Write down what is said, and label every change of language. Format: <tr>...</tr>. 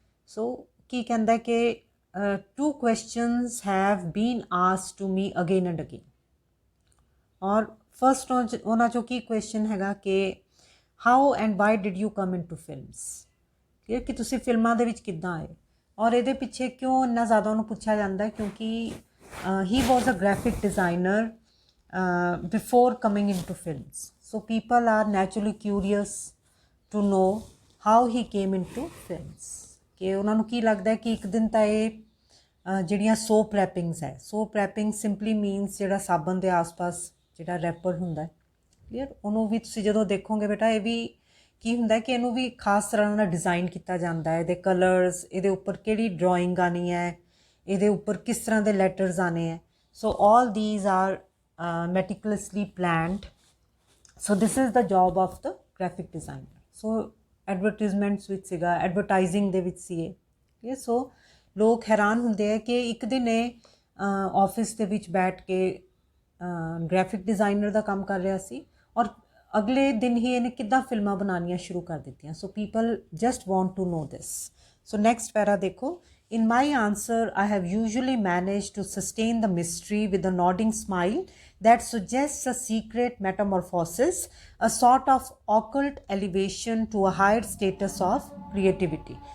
<en>So</en> <pa>ਕੀ ਕਹਿੰਦਾ ਕਿ</pa> <en>two questions have been asked to me again and again. और first</en> <pa>ਉਹਨਾਂ ਚੋਂ ਕੀ question ਹੈਗਾ ਕਿ</pa> <en>how and why did you come into films?</en> <pa>ਕਿ ਤੁਸੀਂ ਫਿਲਮਾਂ ਦੇ ਵਿੱਚ ਕਿੱਦਾਂ ਆਏ ਔਰ ਇਹਦੇ ਪਿੱਛੇ ਕਿਉਂ ਇੰਨਾ ਜ਼ਿਆਦਾ ਉਹਨੂੰ ਪੁੱਛਿਆ ਜਾਂਦਾ ਹੈ ਕਿਉਂਕਿ</pa> <en>he was a graphic designer before coming into films. So people are naturally curious to know how he came into films,</en> <pa>ਕਿ ਉਹਨਾਂ ਨੂੰ ਕੀ ਲੱਗਦਾ ਕਿ ਇੱਕ ਦਿਨ ਤਾਂ ਇਹ ਜਿਹੜੀਆਂ ਸੋਪ ਰੈਪਿੰਗਸ ਹੈ, ਸੋਪ ਰੈਪਿੰਗ ਸਿੰਪਲੀ ਮੀਨਸ ਜਿਹੜਾ ਸਾਬਣ ਦੇ ਆਸ-ਪਾਸ ਜਿਹੜਾ ਰੈਪਰ ਹੁੰਦਾ, ਕਲੀਅਰ, ਉਹਨੂੰ ਵੀ ਤੁਸੀਂ ਜਦੋਂ ਦੇਖੋਗੇ ਬੇਟਾ ਇਹ ਵੀ ਕੀ ਹੁੰਦਾ ਕਿ ਇਹਨੂੰ ਵੀ ਖਾਸ ਤਰ੍ਹਾਂ ਨਾਲ ਡਿਜ਼ਾਈਨ ਕੀਤਾ ਜਾਂਦਾ ਹੈ, ਇਹਦੇ ਕਲਰਸ, ਇਹਦੇ ਉੱਪਰ ਕਿਹੜੀ ਡਰਾਇੰਗ ਆਉਣੀ ਹੈ, ਇਹਦੇ ਉੱਪਰ ਕਿਸ ਤਰ੍ਹਾਂ ਦੇ ਲੈਟਰਸ ਆਉਣੇ ਹੈ।</pa> <en>So all these are meticulously planned. So this is the job of the graphic designer.</en> <pa>So advertisements ਵਿੱਚ ਸੀਗਾ, ਐਡਵਰਟਾਈਜ਼ਿੰਗ ਦੇ ਵਿੱਚ ਸੀ ਇਹ। ਸੋ ਲੋਕ ਹੈਰਾਨ ਹੁੰਦੇ ਆ ਕਿ ਇੱਕ ਦਿਨ ਇਹ ਆਫਿਸ ਦੇ ਵਿੱਚ ਬੈਠ ਕੇ ਗ੍ਰਾਫਿਕ ਡਿਜ਼ਾਈਨਰ ਦਾ ਕੰਮ ਕਰ ਰਿਹਾ ਸੀ ਔਰ ਅਗਲੇ ਦਿਨ ਹੀ ਇਹਨੇ ਕਿੱਦਾਂ ਫਿਲਮਾਂ ਬਣਾਉਣੀਆਂ ਸ਼ੁਰੂ ਕਰ ਦਿੱਤੀਆਂ।</pa> <en>So people just want to know this. So next</en> <pa>ਪੈਰਾ ਦੇਖੋ,</pa> <en>in my answer I have usually managed to sustain the mystery with a nodding smile that suggests a secret metamorphosis, a sort of occult elevation to a higher status of creativity.</en>